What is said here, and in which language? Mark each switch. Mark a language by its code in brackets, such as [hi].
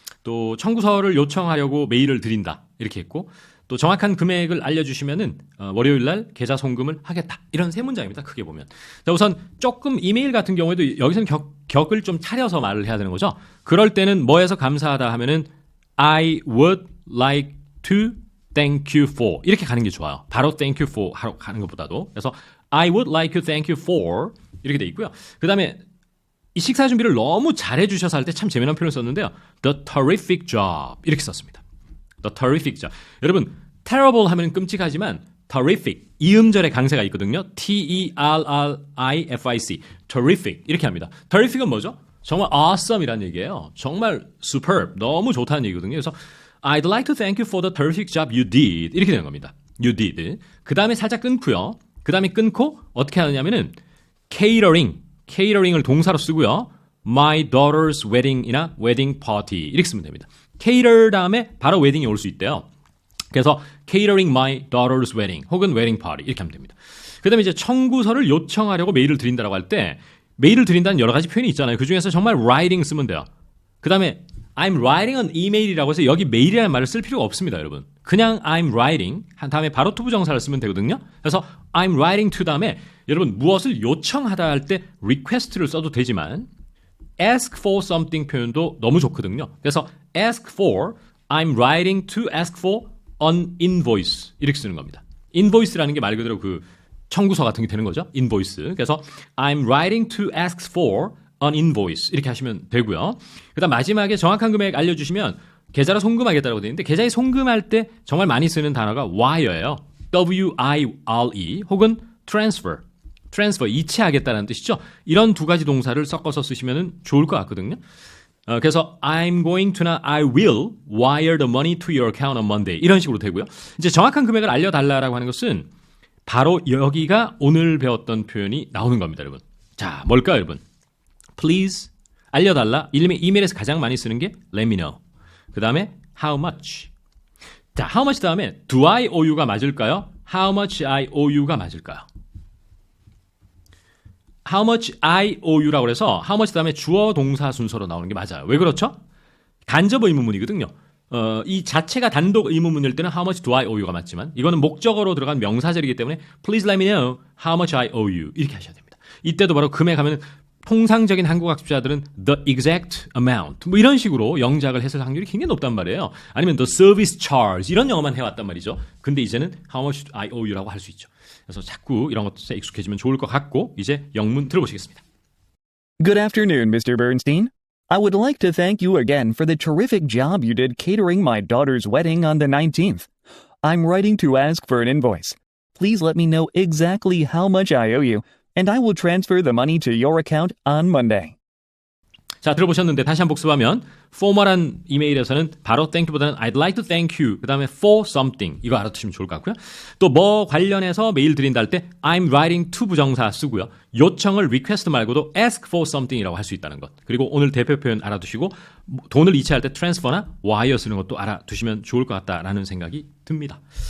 [ko] 또, 청구서를 요청하려고 메일을 드린다. 이렇게 했고, 또 정확한 금액을 알려주시면은, 월요일 날 계좌 송금을 하겠다. 이런 세 문장입니다. 크게 보면. 자, 우선 조금 이메일 같은 경우에도 여기서는 격을 좀 차려서 말을 해야 되는 거죠. 그럴 때는 뭐에서 감사하다 하면은, [en] I would like to thank you for [ko] 이렇게 가는 게 좋아요. 바로 thank you for 하러 가는 것보다도. 그래서 [en] I would like to thank you for [ko] 이렇게 돼 있고요. 그 다음에 이 식사 준비를 너무 잘해 주셔서 할 때 참 재미난 표현을 썼는데요. [en] The terrific job 이렇게 썼습니다. The terrific job. [ko] 여러분 terrible 하면 끔찍하지만 terrific 이 음절에 강세가 있거든요. T-E-R-R-I-F-I-C terrific 이렇게 합니다. terrific은 뭐죠? 정말 awesome이라는 얘기예요. 정말 superb 너무 좋다는 얘기거든요. [en] 그래서 I'd like to thank you for the terrific job you did. [ko] 이렇게 되는 겁니다. [en] You did. [ko] 그 다음에 살짝 끊고요. 그 다음에 끊고 어떻게 하느냐면은 catering을 동사로 쓰고요. [en] My daughter's wedding [ko] 이나 wedding party 이렇게 쓰면 됩니다. cater 다음에 바로 웨딩이 올 수 있대요. 그래서 [en] catering my daughter's wedding [ko] 혹은 wedding party 이렇게 하면 됩니다. 그 다음에 이제 청구서를 요청하려고 메일을 드린다라고 할 때 메일을 드린다는 여러 가지 표현이 있잖아요. 그중에서 정말 writing 쓰면 돼요. 그 다음에 [en] I'm writing an email [ko] 이라고 해서 여기 메일이라는 말을 쓸 필요가 없습니다, 여러분. 그냥 I'm writing 한 다음에 바로 투부정사를 쓰면 되거든요. 그래서 [en] I'm writing to [ko] 다음에 여러분 무엇을 요청하다 할 때 request를 써도 되지만 [en] ask for something [ko] 표현도 너무 좋거든요. [en] 그래서 ask for, I'm writing to ask for an invoice [ko] 이렇게 쓰는 겁니다. invoice라는 게 말 그대로 그 청구서 같은 게 되는 거죠. [en] invoice. 그래서 I'm writing to ask for an invoice [ko] 이렇게 하시면 되고요. 그다음 마지막에 정확한 금액 알려주시면 계좌로 송금하겠다고 되어 있는데 계좌에 송금할 때 정말 많이 쓰는 단어가 wire예요. [en] W-I-R-E 혹은 transfer. [ko] transfer 이체하겠다는 뜻이죠. 이런 두 가지 동사를 섞어서 쓰시면 좋을 것 같거든요. [en] 그래서 I'm going to now, I will wire the money to your account on Monday [ko] 이런 식으로 되고요. 이제 정확한 금액을 알려달라고 하는 것은 바로 여기가 오늘 배웠던 표현이 나오는 겁니다, 여러분. 자, 뭘까요, 여러분? Please 알려달라. 이메일에서 가장 많이 쓰는 게 [en] let me know. [ko] 그 다음에 how much. [en] 자, how much 다음에 do I owe you가 맞을까요? How much I owe you가 맞을까요? How much I owe you [ko] 라고 해서 how much 다음에 주어 동사 순서로 나오는 게 맞아요. 왜 그렇죠? 간접 의문문이거든요. 이 자체가 단독 의문문일 때는 [en] how much do I owe you [ko] 가 맞지만 이거는 목적어로 들어간 명사절이기 때문에 [en] please let me know how much I owe you [ko] 이렇게 하셔야 됩니다. 이때도 바로 금액 하면 통상적인 한국 학습자들은 [en] the exact amount [ko] 뭐 이런 식으로 영작을 했을 확률이 굉장히 높단 말이에요. 아니면 the service charge 이런 영어만 해왔단 말이죠. 근데 이제는 [en] how much do I owe you [ko] 라고 할 수 있죠. 그래서 자꾸 이런 것에 익숙해지면 좋을 것 같고 이제 영문 들어보시겠습니다. [en] Good afternoon, Mr. Bernstein. I would like to thank you again for the terrific job you did catering my daughter's wedding on the 19th. I'm writing to ask for an invoice. Please let me know exactly how much I owe you, and I will transfer the money to your account on Monday. [ko] 자, 들어보셨는데 다시 한번 복습하면 포멀한 이메일에서는 바로 thank보다는 [en] I'd like to thank you [ko] 그 다음에 for something 이거 알아두시면 좋을 것 같고요. 또 뭐 관련해서 메일 드린다 할 때 [en] I'm writing to [ko] 부정사 쓰고요. 요청을 request 말고도 [en] ask for something [ko] 이라고 할 수 있다는 것. 그리고 오늘 대표 표현 알아두시고 돈을 이체할 때 transfer나 wire 쓰는 것도 알아두시면 좋을 것 같다라는 생각이 듭니다.